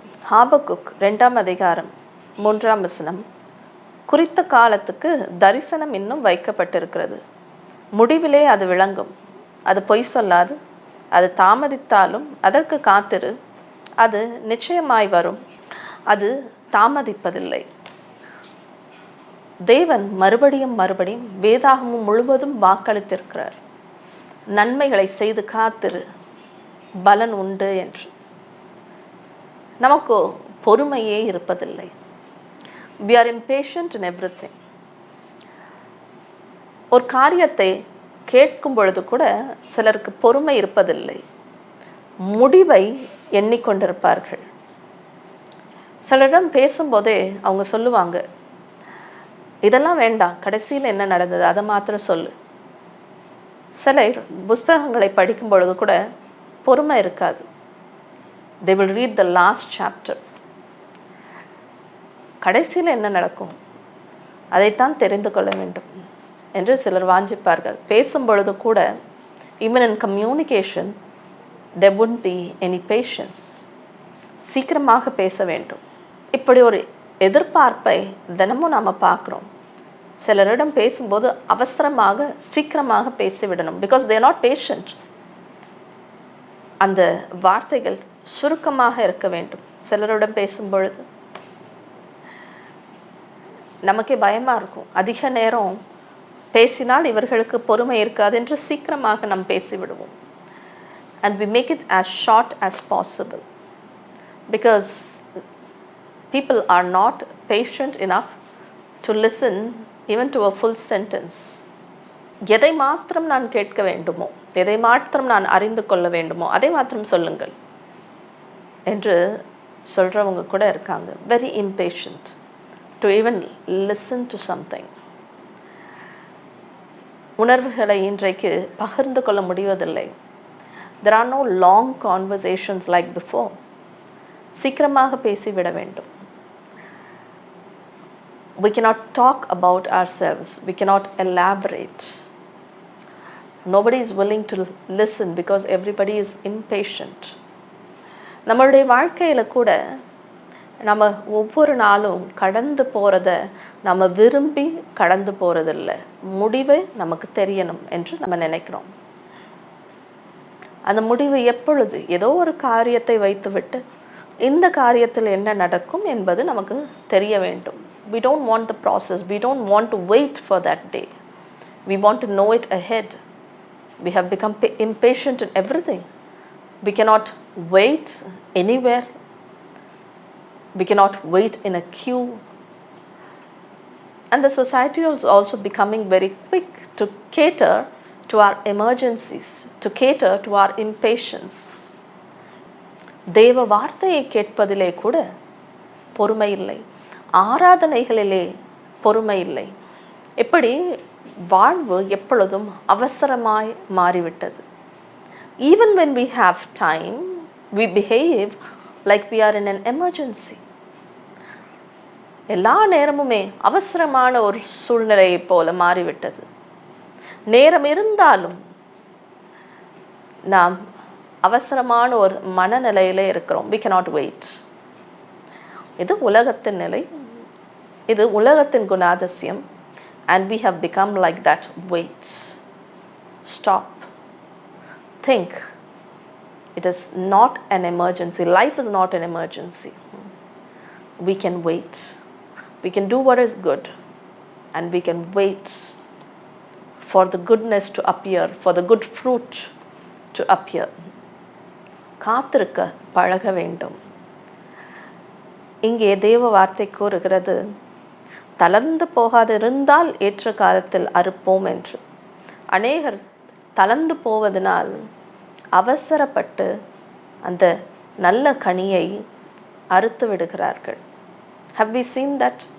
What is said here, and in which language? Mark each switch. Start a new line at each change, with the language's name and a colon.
Tamil: ஹாபக்குக் 2ஆம் அதிகாரம் 3ஆம் வசனம், குறித்த காலத்துக்கு தரிசனம் இன்னும் வைக்கப்பட்டிருக்கிறது, முடிவிலே அது விளங்கும், அது பொய் சொல்லாது, அது தாமதித்தாலும் அதற்கு காத்திரு, அது நிச்சயமாய் வரும், அது தாமதிப்பதில்லை. தேவன் மறுபடியும் வேதாகமம் முழுவதும் வாக்களித்திருக்கிறார், நன்மைகளை செய்து காத்திரு, பலன் உண்டு என்று. நமக்கு பொறுமையே இருப்பதில்லை.
English: We are impatient in everything.
Tamil: ஒரு காரியத்தை கேட்கும் பொழுது கூட சிலருக்கு பொறுமை இருப்பதில்லை, முடிவை எண்ணிக்கொண்டிருப்பார்கள். சிலரிடம் பேசும்போதே அவங்க சொல்லுவாங்க, இதெல்லாம் வேண்டாம், கடைசியில் என்ன நடந்தது அதை மாத்திரம் சொல்லு. சிலர் புஸ்தகங்களை படிக்கும் பொழுது கூட பொறுமை இருக்காது.
English: They will read the last chapter.
Tamil: கடைசியில் என்ன நடக்கும் அதைத்தான் தெரிந்து கொள்ள வேண்டும் என்று சிலர் வாஞ்சிப்பார்கள். பேசும் பொழுது கூட
English: even in communication there wouldn't be any patience.
Tamil: சீக்கிரமாக பேச வேண்டும். இப்படி ஒரு எதிர்பார்ப்பை தினமும் நாம் பார்க்குறோம். சிலரிடம் பேசும்போது அவசரமாக சீக்கிரமாக பேசிவிடணும்,
English: Because they are not patient.
Tamil: அந்த வார்த்தைகள் சுருக்கமாக இருக்க வேண்டும். சிலரிடம் பேசும் பொழுது நமக்கே பயமாக இருக்கும், அதிக நேரம் பேசினால் இவர்களுக்கு பொறுமை இருக்காது என்று சீக்கிரமாக நாம் பேசிவிடுவோம்.
English: And we make it as short as possible because people are not patient enough to listen even to a full sentence.
Tamil: எதை மாத்திரம் நான் கேட்க வேண்டுமோ, எதை மாத்திரம் நான் அறிந்து கொள்ள வேண்டுமோ அதை மாத்திரம் சொல்லுங்கள் என்று சொல்கிறவங்க கூட இருக்காங்க.
English: Very impatient to even listen to something.
Tamil: உணர்வுகளை இன்றைக்கு பகிர்ந்து கொள்ள முடிவதில்லை.
English: There are no long conversations like before.
Tamil: சீக்கிரமாக பேசிவிட வேண்டும்.
English: We cannot talk about ourselves. We cannot elaborate. Nobody is willing to listen because everybody is impatient.
Tamil: நம்மளுடைய வாழ்க்கையில் கூட நம்ம ஒவ்வொரு நாளும் கடந்து போகிறத நம்ம விரும்பி கடந்து போகிறதில்ல, முடிவு நமக்கு தெரியணும் என்று நம்ம நினைக்கிறோம். அந்த முடிவு எப்பொழுது? ஏதோ ஒரு காரியத்தை வைத்துவிட்டு இந்த காரியத்தில் என்ன நடக்கும் என்பது நமக்கு தெரிய வேண்டும்.
English: We don't want the process. We don't want to wait for that day. We want to know it ahead. We have become impatient in everything. We cannot wait anywhere. We cannot wait in a queue. And the society is also becoming very quick to cater to our emergencies, to cater to our impatience.
Tamil: தேவ வார்த்தையை கேட்பதிலே கூட பொறுமை இல்லை, ஆராதனைகளிலே பொறுமை இல்லை. எப்படி வாழ்வு எப்பொழுதும் அவசரமாய் மாறிவிட்டது.
English: Even when we have time, we behave like we are in an emergency.
Tamil: எல்லா நேரமுமே அவசரமான ஒரு சூழ்நிலையை போல மாறிவிட்டது. நேரம் இருந்தாலும் நாம் அவசரமான ஒரு மனநிலையிலே இருக்கிறோம்.
English: We cannot wait.
Tamil: இது உலகத்தின் நிலை, இது உலகத்தின் குணாதிசயம்.
English: and we have become like that. Wait, stop, think. It is not an emergency. Life is not an emergency. We can wait. We can do what is good, and we can wait for the goodness to appear, for the good fruit to appear.
Tamil: காத்திருக்க பழக வேண்டும். இங்கே தேவ வார்த்தை கூறுகிறது, தளர்ந்து போகாதிருந்தால் ஏற்ற காலத்தில் அறுப்போம் என்று. அநேகர் தளர்ந்து போவதனால் அவசரப்பட்டு அந்த நல்ல கனியை அறுத்து விடுகிறார்கள்.
English: Have we seen that?